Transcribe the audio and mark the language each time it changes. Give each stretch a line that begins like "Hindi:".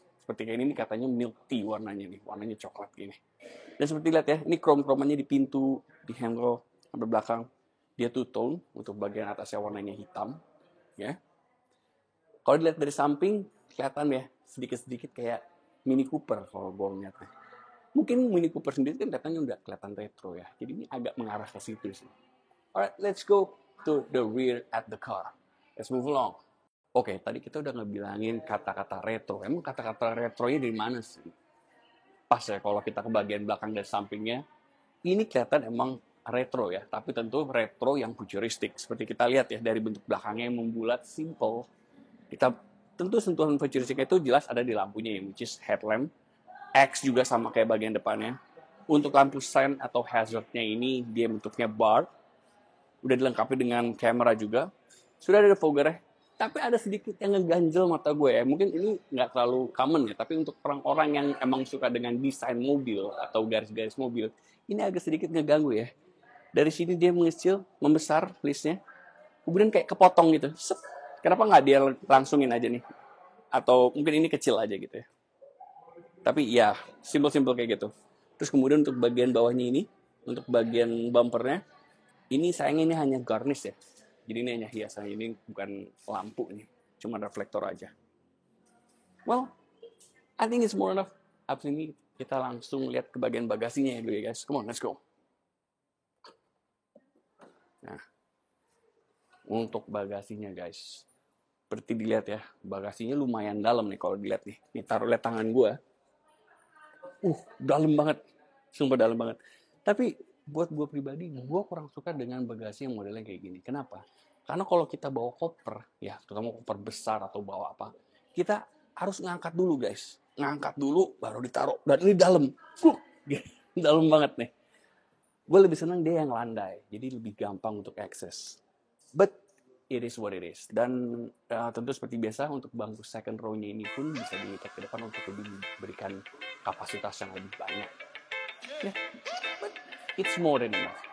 Indonesian: Seperti kayak ini katanya milk tea warnanya nih. Warnanya coklat gini. Dan seperti lihat ya, ini krom-kromannya di pintu, di handle, sampai belakang. Dia two-tone, untuk bagian atasnya warnanya hitam. Ya. Kalau dilihat dari samping, kelihatan ya, sedikit-sedikit kayak Mini Cooper kalau gue ngeliatnya. Mungkin Mini Cooper sendiri kan kelihatannya udah kelihatan retro ya. Jadi ini agak mengarah ke situ sih.
English: Alright, let's go to the rear at the car. Let's move along.
Indonesian: Oke, tadi kita udah ngebilangin kata-kata retro. Emang kata-kata retronya dari mana sih? Pas ya kalau kita ke bagian belakang dan sampingnya, ini kelihatan emang retro ya, tapi tentu retro yang futuristik. Seperti kita lihat ya dari bentuk belakangnya yang membulat, simple. Kita tentu sentuhan futuristiknya itu jelas ada di lampunya ya,
English: which is headlamp.
Indonesian: X juga sama kayak bagian depannya. Untuk lampu sign atau hazardnya ini dia bentuknya bar. Udah dilengkapi dengan kamera juga. Sudah ada foggernya. Tapi ada sedikit yang ngeganjel mata gue ya. Mungkin ini nggak terlalu common ya. Tapi untuk orang-orang yang emang suka dengan desain mobil atau garis-garis mobil, ini agak sedikit ngeganggu ya. Dari sini dia mengecil, membesar listnya. Kemudian kayak kepotong gitu. Sep. Kenapa nggak dia langsungin aja nih? Atau mungkin ini kecil aja gitu ya. Tapi ya, simple-simple kayak gitu. Terus kemudian untuk bagian bawahnya ini, untuk bagian bumpernya, ini sayangnya ini hanya garnish ya. Jadi ini hanya hiasan, ini bukan lampu nih. Cuma reflektor aja.
English: Well, I think it's more enough.
Indonesian: Abis ini kita langsung lihat ke bagian bagasinya ya dulu ya guys.
English: Come on, let's go.
Indonesian: Nah, untuk bagasinya guys. Seperti dilihat ya, bagasinya lumayan dalam nih kalau dilihat nih. Nih taruh lihat tangan gue. Dalam banget. Sumpah dalam banget. Tapi buat gue pribadi, gue kurang suka dengan bagasi yang modelnya kayak gini. Kenapa? Karena kalau kita bawa koper, ya terutama koper besar atau bawa apa, kita harus ngangkat dulu guys. Ngangkat dulu, baru ditaruh. Dari dalam. Dalam banget nih. Gue lebih senang dia yang landai. Jadi lebih gampang untuk akses.
English: But it is what it is.
Indonesian: Dan tentu seperti biasa untuk bangku second row-nya ini pun bisa dilipat ke depan untuk lebih memberikan kapasitas yang lebih banyak.
English: Ya, yeah, but it's more than enough.